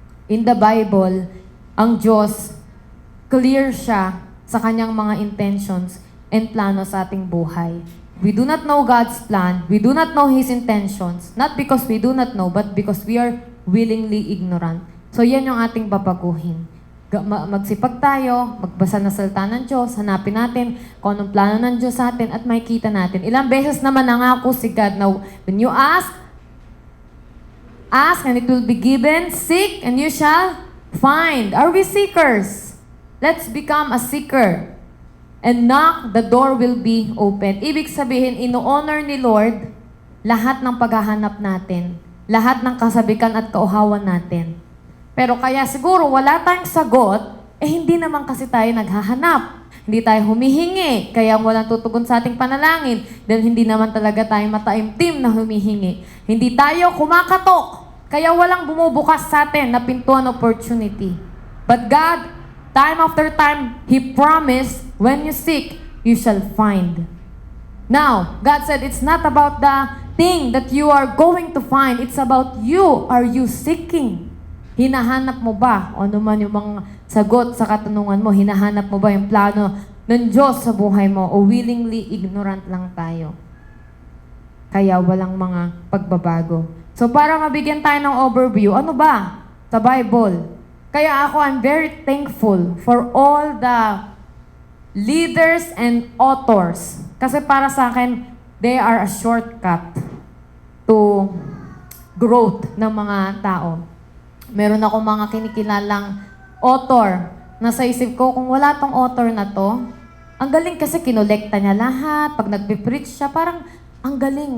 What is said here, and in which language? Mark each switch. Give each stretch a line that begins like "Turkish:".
English: In the Bible,
Filipino: ang Diyos, clear siya sa kanyang mga intentions and plano sa ating buhay.
English: We do not know God's plan. We do not know His intentions. Not because we do not know, but because we are willingly ignorant.
Filipino: So yan yung ating babaguhin. Magsipag tayo, magbasa ng salita ng Diyos, hanapin natin kung anong plano ng Diyos sa atin at makikita natin. Ilang beses naman nangako si God na
English: when you ask and it will be given, seek and you shall find. Are we seekers? Let's become a seeker. And knock, the door will be open.
Filipino: Ibig sabihin, ino-honor ni Lord lahat ng paghahanap natin, lahat ng kasabikan at kauhawan natin. Pero kaya siguro wala tayong sagot, hindi naman kasi tayo naghahanap. Hindi tayo humihingi, kaya walang tutugon sa ating panalangin dahil hindi naman talaga tayo mataimtim na humihingi. Hindi tayo kumakatok, kaya walang bumubukas sa atin na pintuan opportunity.
English: But God, time after time, He promised, when you seek, you shall find. Now, God said it's not about the thing that you are going to find, it's about you. Are you seeking?
Filipino: Hinahanap mo ba? O naman yung mga sagot sa katanungan mo, hinahanap mo ba yung plano ng Diyos sa buhay mo? O
English: willingly ignorant
Filipino: lang tayo? Kaya walang mga pagbabago. So para mabigyan tayo ng overview, ano ba sa Bible? Kaya ako,
English: I'm very thankful for all the leaders and authors.
Filipino: Kasi para sa akin,
English: they are a shortcut to growth
Filipino: ng mga tao. Meron ako mga kinikilalang author na sa isip ko, kung wala tong author na to, Ang galing kasi kinolekta niya lahat. Pag nagpipreach siya, parang ang galing.